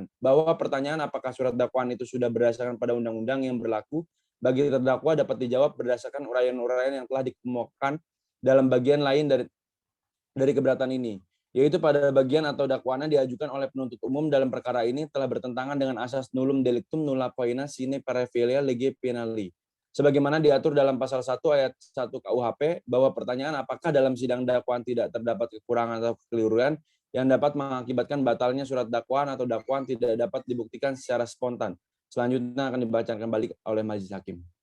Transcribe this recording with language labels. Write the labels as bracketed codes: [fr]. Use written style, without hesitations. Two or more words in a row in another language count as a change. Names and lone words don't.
[id] Bahwa pertanyaan apakah surat dakwaan itu sudah berdasarkan pada undang-undang yang berlaku bagi terdakwa dapat dijawab berdasarkan uraian-uraian yang telah dikemukakan dalam bagian lain dari keberatan ini, yaitu pada bagian atau dakwaannya diajukan oleh penuntut umum dalam perkara ini telah bertentangan dengan asas [la] nullum delictum nulla poena sine paravelia lege penali. [id] Sebagaimana diatur dalam pasal 1 ayat 1 KUHP, bahwa pertanyaan apakah dalam sidang dakwaan tidak terdapat kekurangan atau kekeliruan yang dapat mengakibatkan batalnya surat dakwaan atau dakwaan tidak dapat dibuktikan secara spontan. Selanjutnya akan dibacakan kembali oleh majelis hakim.